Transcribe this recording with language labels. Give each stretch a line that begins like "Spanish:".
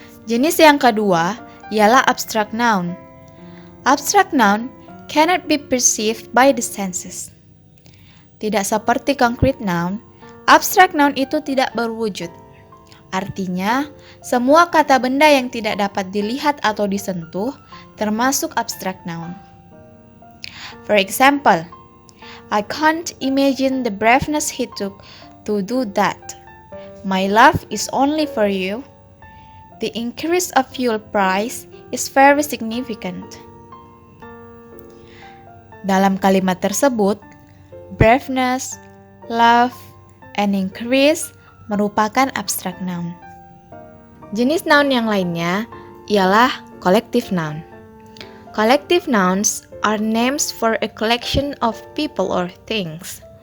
Indonesian: Jenis yang kedua ialah abstract noun.
English: Abstract noun cannot be perceived by the senses.
Indonesian: Tidak seperti concrete noun, abstract noun itu tidak berwujud. Artinya, semua kata benda yang tidak dapat dilihat atau disentuh termasuk abstract noun.
English: For example, I can't imagine the braveness he took to do that. My love is only for you. The increase of fuel price is very significant.
Indonesian: Dalam kalimat tersebut, braveness, love, and increase merupakan abstract noun. Jenis noun yang lainnya ialah collective noun.
English: Collective nouns are names for a collection of people or things.